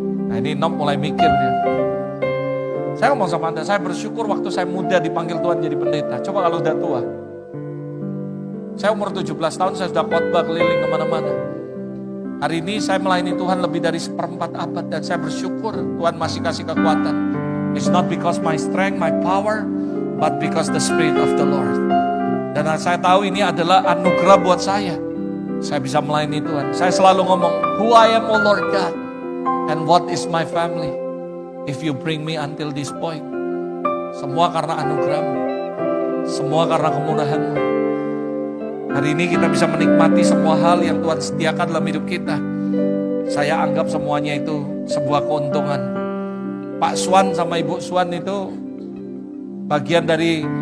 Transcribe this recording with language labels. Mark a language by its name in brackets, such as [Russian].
[Indonesian] Nah ini Nom mulai mikir dia. Saya ngomong sama Anda, saya bersyukur waktu saya muda dipanggil Tuhan jadi pendeta. Coba kalau udah tua. Saya umur 17 tahun, saya sudah khotbah keliling kemana-mana. Hari ini saya melayani Tuhan lebih dari 1/4 abad dan saya bersyukur Tuhan masih kasih kekuatan. [English] It's not because my strength, my power, but because the Spirit of the Lord. [Indonesian] Dan saya tahu ini adalah anugerah buat saya. Saya bisa melayani Tuhan. Saya selalu ngomong, [English] who I am, O Lord God, and what is my family, if you bring me until this point. [Indonesian] Semua karena anugerah-Mu. Semua karena kemurahan-Mu. Hari ini kita bisa menikmati semua hal yang Tuhan sediakan dalam hidup kita. Saya anggap semuanya itu sebuah keuntungan. Pak Swan sama Ibu Swan itu bagian dari